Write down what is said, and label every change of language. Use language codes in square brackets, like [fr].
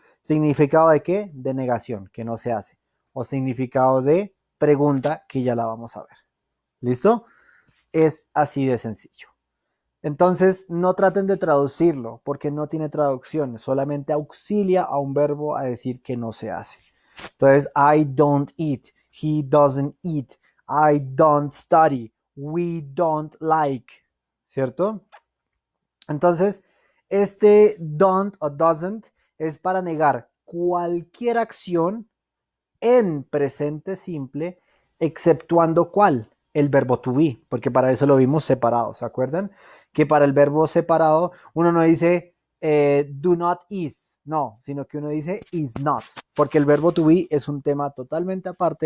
[es] ¿Significado de qué? De negación, que no se hace. O significado de pregunta, que ya la vamos a ver. ¿Listo? Es así de sencillo. Entonces, no traten de traducirlo porque no tiene traducción, solamente auxilia a un verbo a decir que no se hace. [en] Entonces, I don't eat, he doesn't eat, I don't study, we don't like, ¿cierto? [es] Entonces, este don't o doesn't es para negar cualquier acción en presente simple, exceptuando cuál, el verbo to be, porque para eso lo vimos separado, ¿se acuerdan? Que para el verbo separado uno no dice do not is, no, sino que uno dice is not, porque el verbo to be es un tema totalmente aparte.